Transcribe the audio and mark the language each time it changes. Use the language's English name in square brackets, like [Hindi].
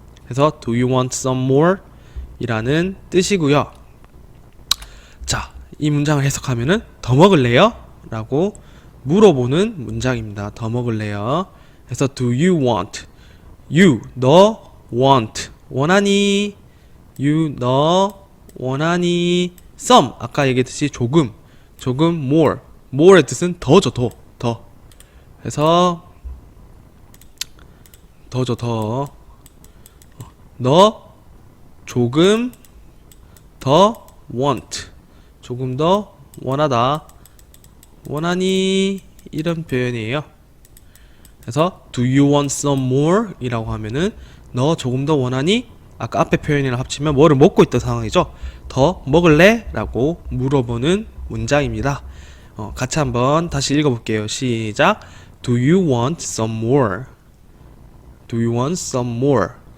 [Korean] 해서 [English] Do you want some more? [Korean] 이라는 뜻이고요. 자, 이 문장을 해석하면은 더 먹을래요? 라고 물어보는 문장입니다. 더 먹을래요? 그래서 [English] Do you want? [Korean] You, 너 want, 원하니? You, 너 원하니? Some, 아까 얘기했듯이 조금 more. more의 뜻은 더죠, 더. 그래서 더죠, 더. 너 조금 더 want, 조금 더 원하다, 원하니? 이런 표현이에요. 그래서 [English] Do you want some more? [Korean] 이라고 하면은 너 조금 더 원하니? 아까 앞에 표현이랑 합치면 뭐를 먹고 있던 상황이죠. 더 먹을래? 라고 물어보는 문장입니다. 같이 한번 다시 읽어볼게요. 시작. [English] Do you want some more? Do you want some more?